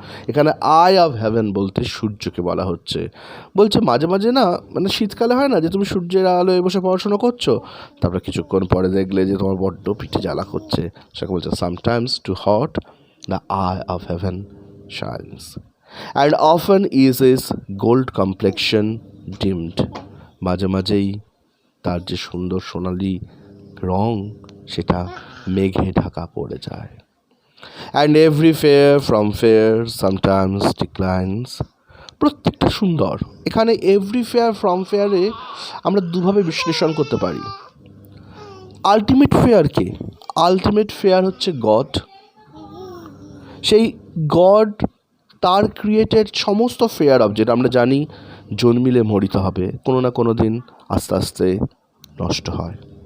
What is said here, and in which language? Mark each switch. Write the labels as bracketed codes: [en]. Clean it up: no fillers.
[bn] এখানে I of haven বলতে সূর্যকে বলা হচ্ছে। বলছে মাঝে মাঝে না, মানে শীতকালে হয় না যে তুমি সূর্যের আলোয় বসে পড়াশোনা করছো, তারপরে কিছুক্ষণ পরে দেখলে যে তোমার বড্ড পিঠে জ্বালা করছে, সেটাকে বলছে [en] Sometimes too hot the eye of heaven shines and often is his gold complexion dimmed. [bn] মাঝে মাঝেই তার যে সুন্দর সোনালি রং, সেটা মেঘে ঢাকা পড়ে যায়। [en] And every fair from fair sometimes declines. [bn] প্রত্যেকটা সুন্দর। এখানে এভরি ফেয়ার ফ্রম ফেয়ারে আমরা দুভাবে বিশ্লেষণ করতে পারি। আলটিমেট ফেয়ার কে? আলটিমেট ফেয়ার হচ্ছে গড। সেই গড তার ক্রিয়েটেড সমস্ত ফেয়ার অবজেক্ট, আমরা জানি জন্মিলে মরিতে হবে, কোনো না কোনো দিন আস্তে আস্তে নষ্ট হয়।